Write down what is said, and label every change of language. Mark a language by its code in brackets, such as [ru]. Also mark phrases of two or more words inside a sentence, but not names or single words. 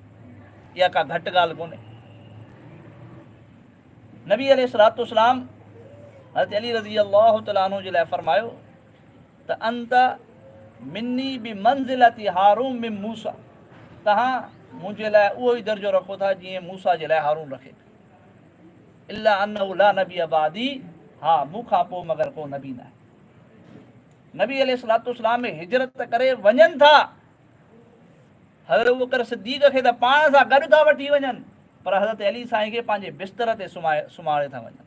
[sd] इहा का घटि ॻाल्हि कोन्हे। नबी अलैहिस्सलाम हज़रत अली [ar] رضي الله تعالى عنه [sd] जे लाइ फरमायो त [ar] أنت مني بمنزلة هارون من موسى, [sd] तव्हां मुंहिंजे लाइ उहो ई दर्जो रखो था जीअं मूसा जे लाइ हारून रखे। [ar] إلا أنه لا نبي بعدي, [sd] हा मूंखां पोइ मगर को नबी न आहे। नबी अलैहिस्सलाम में हिजरत करे वञनि था, हज़रत अबू बकर सिद्दीक़ खे त पाण सां गॾु था वठी वञनि, पर हज़रत अली साईं खे पंहिंजे बिस्तर ते सुम्हारे था वञनि।